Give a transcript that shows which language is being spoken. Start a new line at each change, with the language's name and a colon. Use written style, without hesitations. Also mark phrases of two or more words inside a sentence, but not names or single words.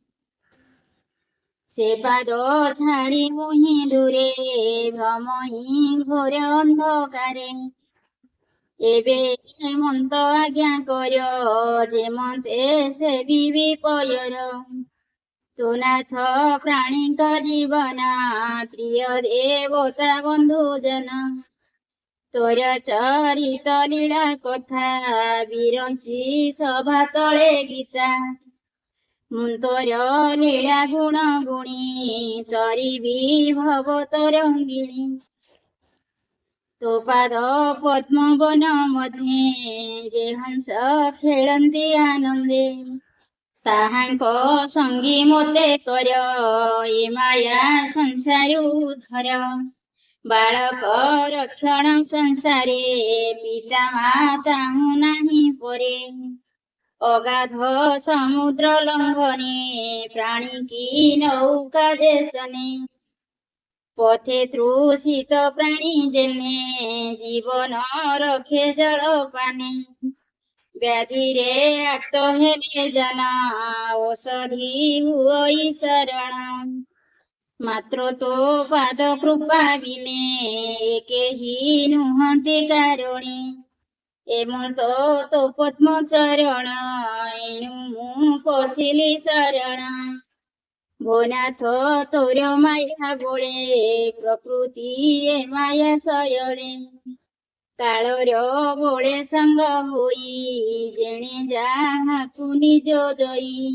Odia: ସେ ପାଦ ଛାଡ଼ି ମୁହିଁ ଦୂରେ ଭ୍ରମହି ଘୋର ଅନ୍ଧକାରେ ଏବେ ମନ୍ତ ଆଜ୍ଞା କର ଯେ ମନ୍ତେ ସେବିବି ପୟର ତୁ ନାଥ ପ୍ରାଣୀକ ଜୀବନ ପ୍ରିୟ ଦେବତା ବନ୍ଧୁଜନ ତୋର ଚରିତ ଲୀଳା କଥା ବିରଞ୍ଚି ସଭା ତଳେ ଗୀତା ମୁଁ ତୋର ଲୀଳା ଗୁଣ ଗୁଣି ତରିବି ଭବ ତରଙ୍ଗିଣୀ ତୋ ପାଦ ପଦ୍ମ ବନ ମଧ୍ୟେ ଯେ ହଂସ ଖେଳନ୍ତି ଆନନ୍ଦେ ତାହାଙ୍କ ସଙ୍ଗୀ ମୋତେ କର ଏ ମାୟା ସଂସାରୁ ଧର ବାଳକ ରକ୍ଷଣ ସଂସାରେ ପିତା ମାତା ନାହିଁ ପରେ ଅଗାଧ ସମୁଦ୍ର ଲଙ୍ଘନେ ପ୍ରାଣୀ କି ନୌକା ଦେଶନେ ପଥେ ତୃଷିତ ପ୍ରାଣୀ ଯେନେ ଜୀବନ ରଖେ ଜଳ ପାନେ ବ୍ୟାଧି ରେ ଆର୍ତ୍ତ ହେଲେ ଜନା ଔଷଧି ହୁଇ ଶରଣ ମାତ୍ର ତୋ ପାଦ କୃପା ବିନେ କେହି ନୁହନ୍ତି କାରୁଣୀ ଏମନ୍ତ ତୋ ପଦ୍ମ ଚରଣ ଏଣୁ ମୁ ପଶିଲି ଶରଣ ଭୋ ନାଥ ତୋର ମାୟା ବୋଲେ ପ୍ରକୃତି ଏ ମାୟା ସୟଳେ କାଳର ବୋଲେ ସଙ୍ଗ ହୋଇ ଯେଣେ ଯାହାକୁ ନିଜ ଯଇ